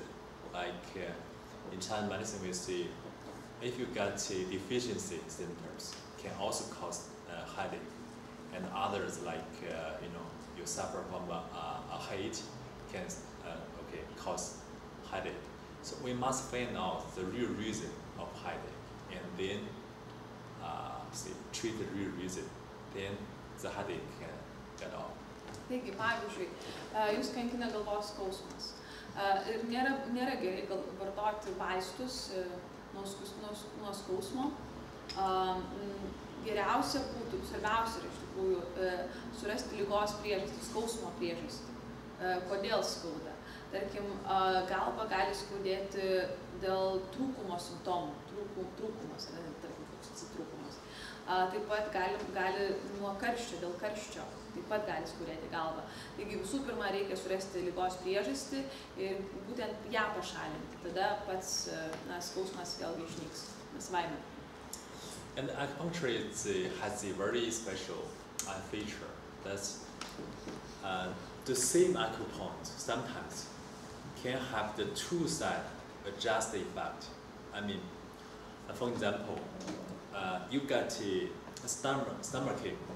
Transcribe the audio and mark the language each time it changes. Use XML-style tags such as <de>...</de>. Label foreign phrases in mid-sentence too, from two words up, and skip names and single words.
<en>Like in Chinese medicine, we see if you got deficiency symptoms, can also cause headache, and others like you suffer from a heat can cause headache. So we must find out the real reason of headache, and then treat the real reason. Then the headache can get off.</en> <lt>Taigi, pavyzdžiui, jūs kankina galvos skausmas. Ir nėra gerai vartoti vaistus nuo skausmo. geriausia būtų, svarbiausia yra iš tikrųjų surasti ligos priežastį, skausmo priežastį, kodėl skauda. Tarkim, galva gali skaudėti dėl trūkumo simptomų, trūkumas, tarkim, koks trūkumas. Taip pat gali nuo karščio, dėl karščio, taip pat gali skaudėti galvą. Taigi visų pirma reikia surasti ligos priežastį ir būtent ją pašalinti. Tada pats skausmas vėlgi išnyks, savaime.</lt> <en>And acupuncture has a very special feature. That's the same acupoint sometimes can have the two sides adjust the effect. I mean, for example, you got a stomachache.</en>